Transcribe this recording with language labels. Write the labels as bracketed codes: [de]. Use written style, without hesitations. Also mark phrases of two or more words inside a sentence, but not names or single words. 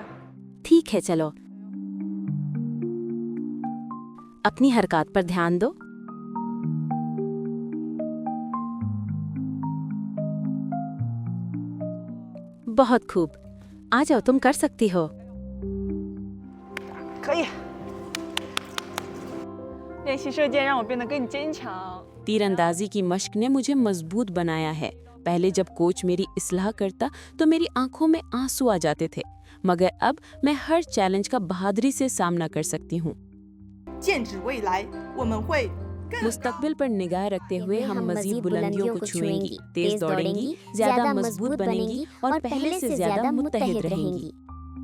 [ur] ٹھیک ہے، چلو اپنی حرکت پر دھیان دو. بہت خوب، آ جاؤ، تم کر سکتی ہو. [zh] 可以。练习射箭让我变得更坚强。 [ur] تیراندازی کی مشق نے مجھے مضبوط بنایا ہے۔ پہلے جب کوچ میری اصلاح کرتا تو میری آنکھوں میں آنسو آ جاتے تھے، مگر اب میں ہر چیلنج کا بہادری سے سامنا کر سکتی ہوں. [zh] 剑指未来，我们会 [ur] مستقبل پر نگاہ رکھتے ہوئے ہم مزید بلندیوں کو چھوئیں گی، تیز دوڑیں گی، زیادہ مضبوط بنیں گی اور پہلے سے زیادہ متحد رہیں گی.